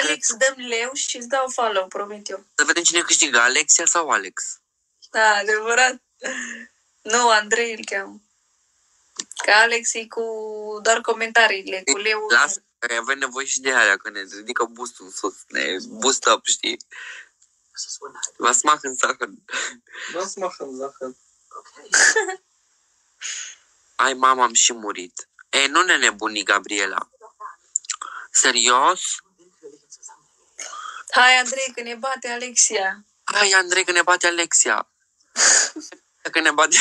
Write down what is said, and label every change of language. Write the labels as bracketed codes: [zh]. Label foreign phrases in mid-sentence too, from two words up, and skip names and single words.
[ro] Alex, dăm leu și îți dau follow, promit eu. Să vedem cine câștigă, Alexia sau Alex. Da, adevărat. Nu, Andrei îl cheamă. Că Alex e cu doar comentariile, cu leu. Lasă, că avem nevoie și de aia, că ne ridică boostul în sus, ne [en] boost up, [ro] știi? [de] Was machen Sachen. Was machen Sachen? [ro] Ai, mama, am și murit. Ei, nu ne nebuni, Gabriela. Serios? Hai, Andrei, că ne bate Alexia. Hai, Andrei, că ne bate Alexia. Că ne bate...